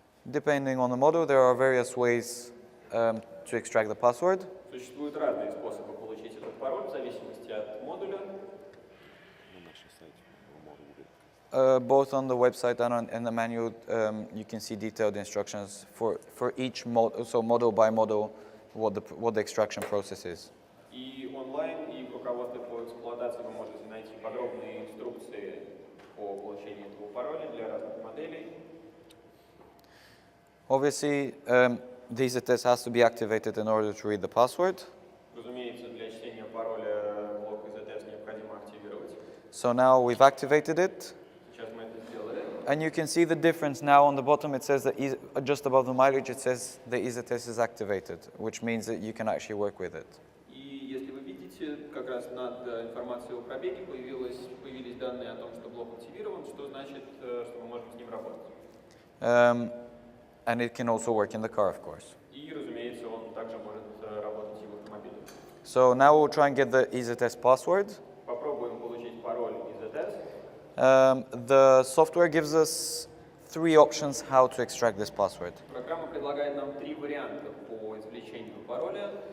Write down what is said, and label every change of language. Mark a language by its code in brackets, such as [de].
[en] Depending on the model, there are various ways to extract the password. [ru] Существуют разные способы получить этот пароль в зависимости от модуля. [en] Both on the website and in the manual, you can see detailed instructions for each model, so model by model, what the extraction process is. [ru] И онлайн, и в руководстве по эксплуатации вы можете найти подробные инструкции по получению этого пароля для разных моделей. [en] Obviously, the EZS has to be activated in order to read the password. [ru] Разумеется, для чтения пароля блок EZS необходимо активировать. [en] So now we've activated it. [ru] Сейчас мы это сделали. [en] And you can see the difference now on the bottom. It says that just above the mileage, it says the EZS is activated, which means that you can actually work with it. [ru] И если вы видите, как раз над информацией о пробеге появились данные о том, что блок активирован, что значит, что мы можем с ним работать. [en] And it can also work in the car, of course. [ru] И, разумеется, он также может работать и в автомобиле. [en] So now we'll try and get the EZS password. [ru] Попробуем получить пароль EZS. [en] The software gives us 3 options how to extract this password. [ru] Программа предлагает нам 3 варианта по извлечению пароля.